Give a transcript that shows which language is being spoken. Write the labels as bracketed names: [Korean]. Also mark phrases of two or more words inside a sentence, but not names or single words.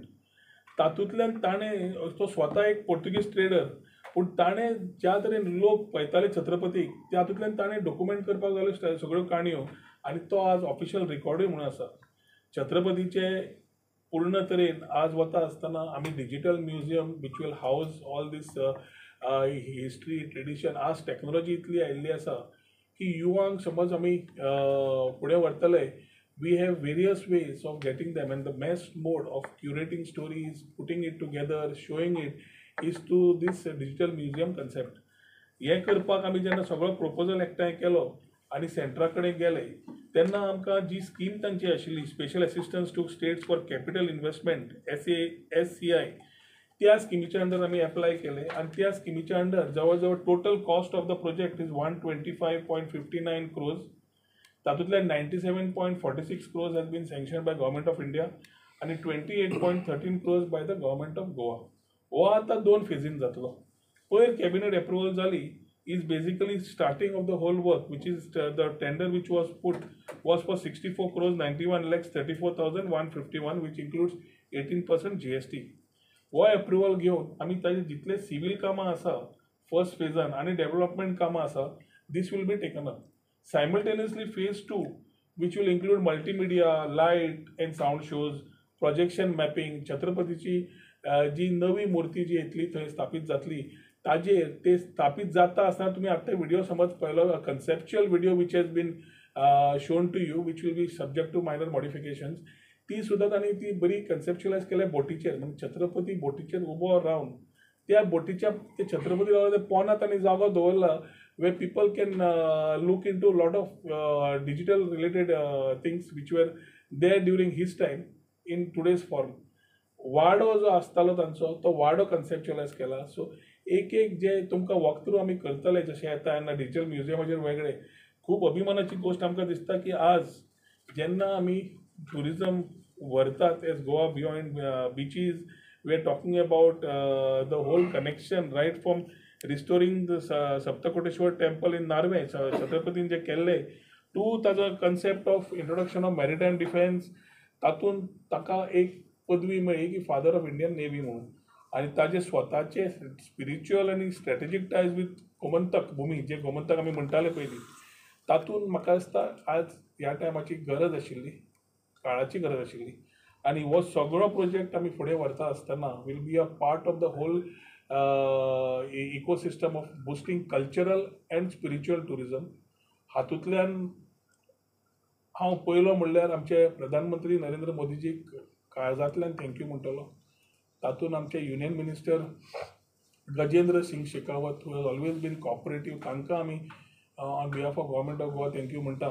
[Konkani] तातूंतल्यान ताणें तो स्वता एक पोर्तुगीज ट्रेडर, पूण ताणें ज्या तरेन लोक पळयताले छत्रपतीक तातूंतल्यान ताणें डॉक्युमेंट करपाक लागलो सगळ्यो काणयो आनी तो आज ऑफिशियल रेकॉर्डूय म्हणून आसा. छत्रपतीचे पूर्ण तरेन आज वता आसतना आमी डिजिटल म्युजियम [English] which will house all this history tradition. [Konkani] आज टॅक्नोलॉजी इतली आयिल्ली आसा की युवांक समज आमी फुडें व्हरतले, [English] we have various ways of getting them, and the best mode of curating stories, putting it together, showing it is to this digital museum concept. [Konkani] हे करपाक आमी जेन्ना सगळो प्रपोजल एकठांय केलो आनी सेंटरा कडेन गेले तेन्ना आमकां जी स्कीम तांची आशिल्ली [English] Special Assistance to States for Capital Investment SCI, [Konkani] त्या स्किमीच्या अंडर आमी एप्लाय केले आनी त्या स्किमीच्या अंडर जवळ जवळ [English] total cost of the project is 125.59 crores. तातूंतल्यान 97.46 crores has been sanctioned by Government of India आणि 28.13 crores by the Government of Goa. [Konkani] हो आतां 2 फेजीन जातलो. पयर कॅबिनेट अप्रुवल जाली [English] is basically starting of the whole work, which is the tender which was put was for 64 crores 91 lakhs 34,151, which includes 18% GST. [Konkani] हो अप्रुवल घेवन आमी ताजे जितले सिव्हिल कामां आसा फर्स्ट फेजान आनी डेव्हलपमेंट कामां आसा [English] this will be taken up. Simultaneously, phase 2, which will include multimedia, light and sound shows, projection mapping, [Konkani] छत्रपतीची जी नवी मूर्ती जी येतली थंय स्थापीत जातली ताजेर ते स्थापीत जाता आसतना तुमी आतां व्हिडिओ समज पळयलो [English] conceptual video which has been shown to you which will be subject to minor modifications, [Konkani] ती सुद्दां तांणी ती बरी कन्सेप्च्युअलायज केल्या बोटीचेर. म्हणजे छत्रपती बोटीचेर उबो रावन त्या बोटीच्या ते छत्रपती रावला ते पोंदां तांणी जागो दवरला [English] where people can look into a lot of digital related things which were there during his time in today's form. [Konkani] वाडो जो आसतालो तांचो तो वाडो कन्सेप्च्युअलायज केला. सो एक जे तुमकां [English] walk through [Konkani] आमी करतले जशें येता तेन्ना डिजिटल म्युजियमाचेर वेगळे खूब अभिमानाची गोश्ट आमकां दिसता की आज जेन्ना आमी ट्युरिजम व्हरतात [English] as Goa beyond beaches, We are talking about the whole connection right from restoring the Saptakoteshwar temple in Narve [Konkani] छत्रपतीन जे केल्ले [English] टू ताजो concept of introduction of maritime defence, [Konkani] तातूंत ताका एक पदवी मेळ्ळी की [English] Father of Indian Navy म्हणून. [Konkani] आनी ताजे स्वताचे स्पिरिच्युअल आनी स्ट्रॅटेजीक [English] ties with [Konkani] गोमंतक भुमी, जे गोमंतक आमी म्हणटाले पयलीं, तातूंत म्हाका दिसता आज ह्या टायमाची गरज आशिल्ली, काळाची गरज आशिल्ली. आनी हो सगळो प्रोजेक्ट आमी फुडें व्हरता आसतना [English] will be a part of the whole ecosystem of boosting cultural and spiritual tourism. [Konkani] हातूंतल्यान हांव पयलो म्हणल्यार आमचे प्रधानमंत्री नरेंद्र मोदीजीक काळजांतल्यान थँक्यू म्हणटलो. तातूंत आमचे युनियन मिनिस्टर गजेंद्र सिंग शेखावत [English] who has always been cooperative, [Konkani] तांकां आमी [English] on behalf of Government of Goa [Konkani] थँक्यू म्हणटा.